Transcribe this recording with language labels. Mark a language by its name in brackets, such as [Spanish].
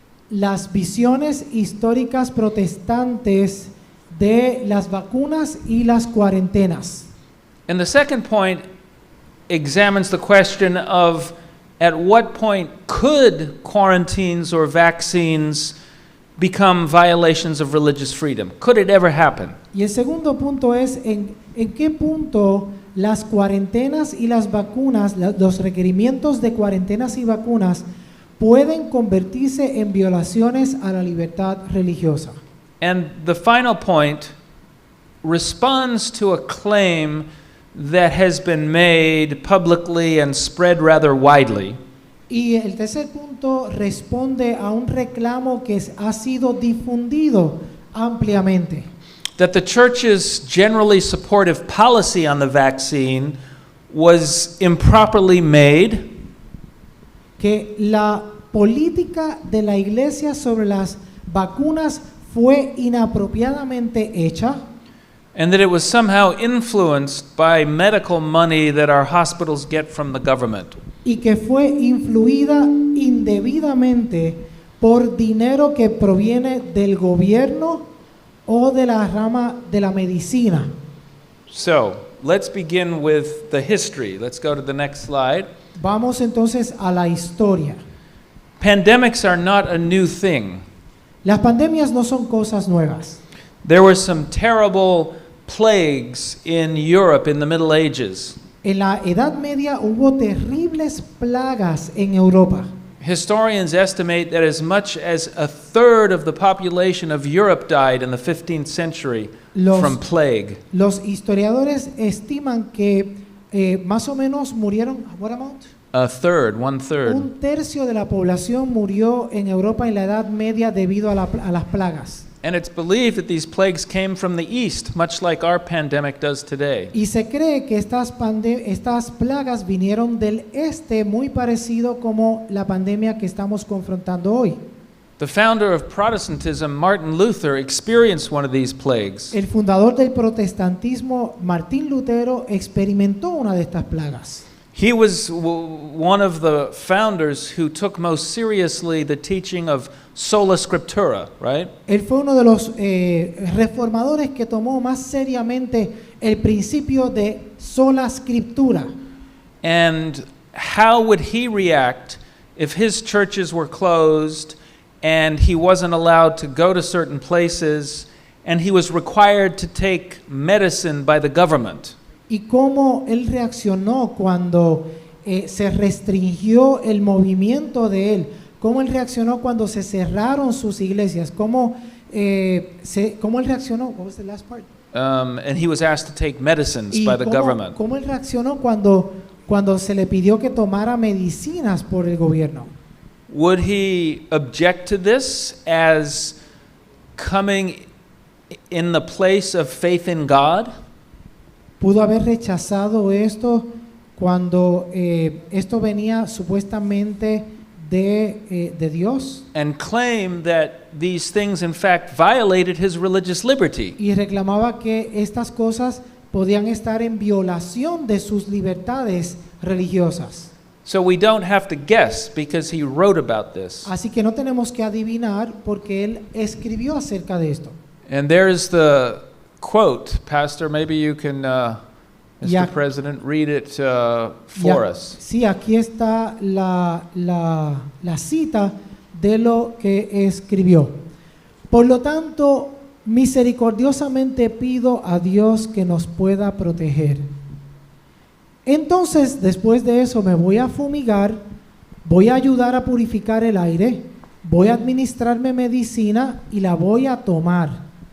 [Spanish] Las visiones históricas protestantes de las vacunas y las cuarentenas. [English] And the second point examines the question of at what point could quarantines or vaccines become violations of religious freedom? Could it ever happen? [Spanish] Y el segundo punto es en qué punto las cuarentenas y las vacunas, los requerimientos de cuarentenas y vacunas pueden convertirse en violaciones a la libertad religiosa. [English] And the final point responds to a claim that has been made publicly and spread rather widely. [Spanish] Y el tercer punto responde a un reclamo que ha sido difundido ampliamente. [English] That the church's generally supportive policy on the vaccine was improperly made, [Spanish] Que la política de la iglesia sobre las vacunas fue inapropiadamente hecha [English] and that it was somehow influenced by medical money that our hospitals get from the government. [Spanish] y que fue influida indebidamente por dinero que proviene del gobierno o de la rama de la medicina. [English] So, let's begin with the history. Let's go to the next slide. [Spanish] Vamos entonces a la historia. [English] Pandemics are not a new thing. [Spanish] Las pandemias no son cosas nuevas. [English] There were some terrible plagues in Europe in the Middle Ages. [Spanish] En la Edad Media hubo terribles plagas en Europa. [English] Historians estimate that as much as a third of the population of Europe died in the 15th century from plague. [Spanish] Los historiadores estiman que más o menos murieron, [English] what amount? A third, 1/3. [Spanish] Un tercio de la población murió en Europa en la Edad Media debido a las plagas. [English] And it's believed that these plagues came from the east, much like our pandemic does today. [Spanish] Y se cree que estas plagas vinieron del este, muy parecido como la pandemia que estamos confrontando hoy. [English] The founder of Protestantism, Martin Luther, experienced one of these plagues. [Spanish] El fundador del protestantismo, Martín Lutero, experimentó una de estas plagas. [English] He was one of the founders who took most seriously the teaching of sola scriptura, right? [Spanish] Él fue uno de los reformadores que tomó más seriamente el principio de sola scriptura. [English] And how would he react if his churches were closed and he wasn't allowed to go to certain places and he was required to take medicine by the government? [Spanish] Y cómo él reaccionó cuando se restringió el movimiento de él, cómo él reaccionó cuando se cerraron sus iglesias, cómo él reaccionó. [English] What was the last part? And he was asked to take medicines by the government. [Spanish] ¿Cómo él reaccionó cuando se le pidió que tomara medicinas por el gobierno? [English] Would he object to this as coming in the place of faith in God? [Spanish] ¿Pudo haber rechazado esto cuando esto venía supuestamente de Dios? [English] And claim that these things in fact violated his religious liberty. [Spanish] Y reclamaba que estas cosas podían estar en violación de sus libertades religiosas. [English] So we don't have to guess because he wrote about this. [Spanish] Así que no tenemos que adivinar porque él escribió acerca de esto. [English] And there's the quote, Pastor, maybe you can, Mr. President, read it for us. [Spanish] Sí, aquí está la cita de lo que escribió. Por lo tanto, misericordiosamente pido a Dios que nos pueda proteger. Entonces, después de eso, me voy a fumigar, voy a ayudar a purificar el aire, voy a administrarme medicina y la voy a tomar.